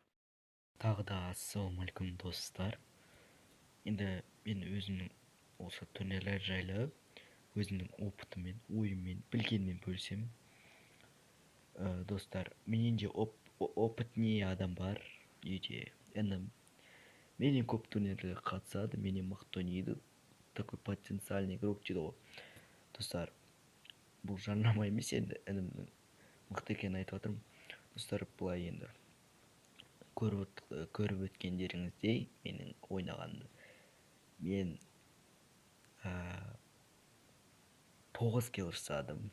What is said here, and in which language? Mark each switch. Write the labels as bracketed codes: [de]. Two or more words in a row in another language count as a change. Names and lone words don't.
[kk] Тағы да ассалаумағалейкум достар. Енді мен өзімнің осы турнирлер жайлы өзімнің опытыммен, ойыммен, білгенмен бөлсем. Достар, менен де опытнее адам бар үйде. Менен көп турнирлерге қатысады, менен мықты ойнайды, [ru] такой потенциальный игрок [kk] дейді ғой. Достар, бұл жарнама емес, енді інімнің мықты екенін айтып жатырмын. Достар, былай енді көріп өткендеріңіздей менің ойнағанды. Мен 9 kill жасадым.